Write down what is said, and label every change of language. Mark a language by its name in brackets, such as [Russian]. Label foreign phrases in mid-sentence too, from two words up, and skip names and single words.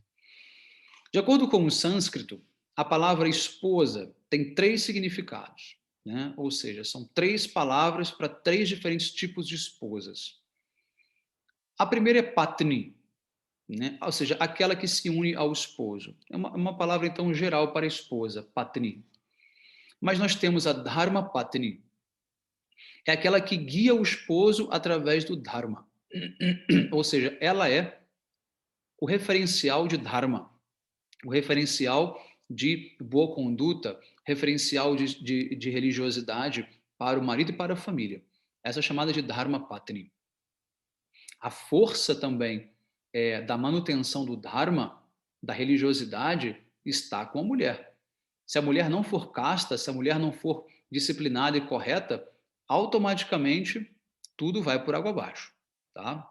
[Portuguese] De acordo com o sânscrito, a palavra esposa tem 3 significados. né? Ou seja, são 3 palavras para 3 diferentes tipos de esposas. A primeira é patni, né? Ou seja, aquela que se une ao esposo. É uma palavra, então, geral para esposa, patni. Mas nós temos a dharma patni, é aquela que guia o esposo através do dharma. Ou seja, ela é o referencial de dharma, o referencial de boa conduta, referencial de religiosidade para o marido e para a família. Essa é chamada de dharma patni. A força também da manutenção do dharma, da religiosidade, está com a mulher. Se a mulher não for casta, se a mulher não for disciplinada e correta, automaticamente tudo vai por água abaixo, tá?